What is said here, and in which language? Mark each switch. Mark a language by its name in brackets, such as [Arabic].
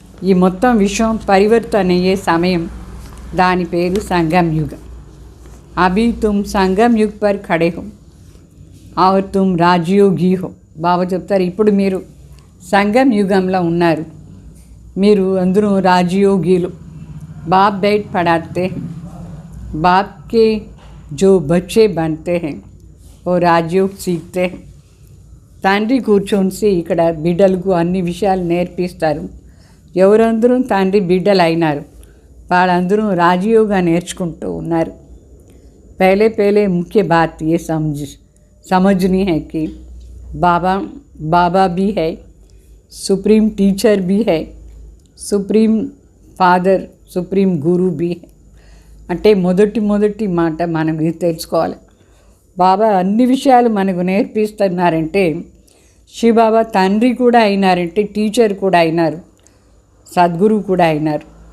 [Telugu] ఈ మొత్తం విశ్వం పరివర్తన అయ్యే సమయం, దాని పేరు సంగం యుగం. [Hindi] అభి తుమ్ సంగం యుగ్ పర్ ఖడే హో और तुम రాజయోగి హో. [Telugu] బాబా చెప్తారు, ఇప్పుడు మీరు సంగం యుగంలో ఉన్నారు, మీరు అందరూ రాజయోగిలు. [Hindi] बाप बैठ पढ़ाते हैं, बाप के जो बच्चे बनते हैं वो రాజయోగ్ सीखते हैं. [Telugu] తండ్రి కూర్చొని ఇక్కడ బిడ్డలకు అన్ని విషయాలు నేర్పిస్తారు. ఎవరందరూ తండ్రి బిడ్డలు అయినారు, వాళ్ళందరూ రాజయోగా నేర్చుకుంటూ ఉన్నారు. [Hindi] पहले पहले मुख्य बात ये समझनी है कि बाबा भी है, सुप्रीम टीचर भी है, सुप्रीम फादर, सुप्रीम गुरु भी है. [Telugu] అంటే మొదటి మాట మనం ఇది తెలుసుకోవాలి. బాబా అన్ని విషయాలు మనకు నేర్పిస్తున్నారంటే, శివబాబా తండ్రి కూడా అయినారంటే, టీచర్ కూడా అయినారు, సద్గురు కూడా అయినారు.